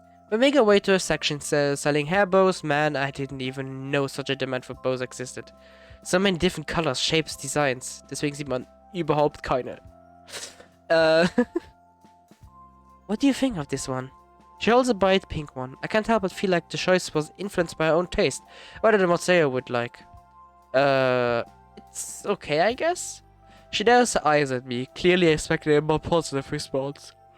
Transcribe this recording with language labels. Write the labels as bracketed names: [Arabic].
[English] We make our way to a section selling hair bows. Man, I didn't even know such a demand for bows existed. So many different colors, shapes, designs. [German] Deswegen sieht man überhaupt keine. [English] What do you think of this one? She holds a bright pink one. I can't help but feel like the choice was influenced by her own taste, rather than what Saya would like. It's okay, I guess? She dares her eyes at me, clearly expecting a more positive response.